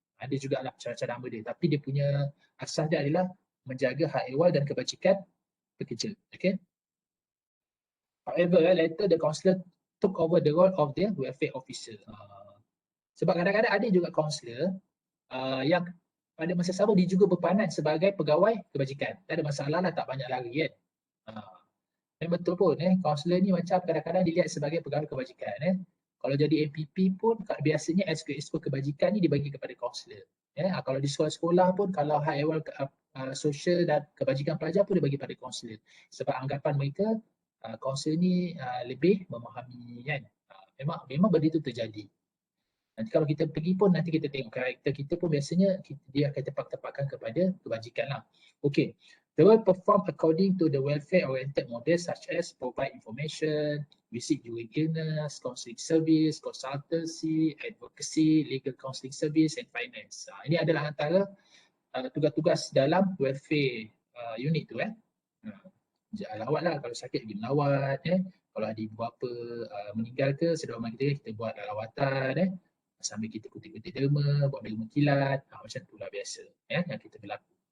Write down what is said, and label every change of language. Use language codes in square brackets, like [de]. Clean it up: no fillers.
[ms] Ada juga lah macam-macam nama dia, tapi dia punya asas dia adalah menjaga hak ehwal dan kebajikan pekerja. [en] Okay. However, later the counsellor took over the role of the welfare officer. [ms] Sebab kadang-kadang ada juga kaunselor yang pada masa sama dia juga berperanan sebagai pegawai kebajikan. Tak ada masalah lah, tak banyak lagi kan. Dan betul pun kaunselor ni macam kadang-kadang dilihat sebagai pegawai kebajikan. Kalau jadi MPP pun biasanya exco kebajikan ni dibagi kepada kaunselor. Kalau di sekolah-sekolah pun kalau hak ehwal sosial dan kebajikan pelajar pun dibagi pada kaunselor. Sebab anggapan mereka kaunselor ni lebih memahami kan. Memang benda itu terjadi. Nanti kalau kita pergi pun nanti kita tengok karakter kita pun biasanya dia akan tepak-tepakkan kepada kebajikan lah. Okay. [en] They will perform according to the welfare-oriented model such as provide information, visit during illness, counselling service, consultancy, advocacy, legal counselling service and finance. [ms] Ini adalah antara tugas-tugas dalam welfare unit tu. Lawat lah, kalau sakit pergi melawat. Kalau ada ibu bapa meninggal ke, saudara mara kita buat lawatan. Sambil kita kutip-kutip derma, buat derma kilat, macam tu lah biasa yang kita berlaku.